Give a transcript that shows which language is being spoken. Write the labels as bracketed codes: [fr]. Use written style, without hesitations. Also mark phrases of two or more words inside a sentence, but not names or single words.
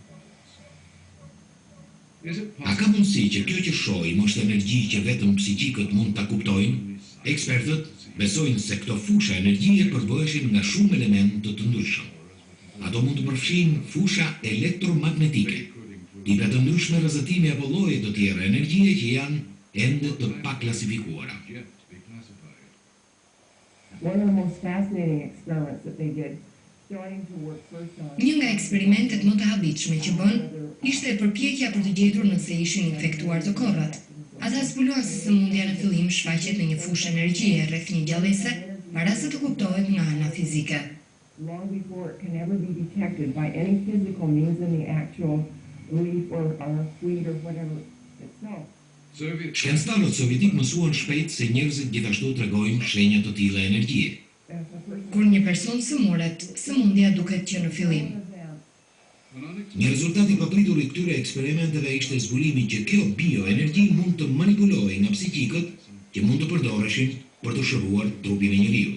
[sq] A ka mundësi që kjo që shohim është energji që vetëm psiqikët mund ta kuptojnë? Ekspertët besojnë se këto fusha energjie përbëheshin nga shumë elementë të ndryshëm. Ato mund të përfshin fusha elektromagnetike, tipe të ndryshme rrezëtimi apo lloje të tjera energjie që janë ende të paklasifikuara. [en] One of the most fascinating experiments that they did, starting to work first on [sq] Një nga eksperimentet më të habitshme që bën ishte përpjekja për të gjetur nëse ishin infektuar të korrat. Ata zbuluan se sëmundja në fillim shfaqet në një fushë energjie rreth një gjallëse, para se të kuptohet nga ana fizike. [en] long before it can ever be detected by any physical means in the actual leaf or weed or whatever itself. [sq] Shkencëtarët sovjetik mësuan shpejt se njerëzit gjithashtu tregojnë shenja të tilla energjie. Kur një person sëmuret, sëmundja duket që në fillim. Një rezultat i papritur i këtyre eksperimenteve ishte zbulimi që kjo bioenergji mund të manipulohej nga psiqikët që mund të përdoreshin për të shëruar trupin e njeriu.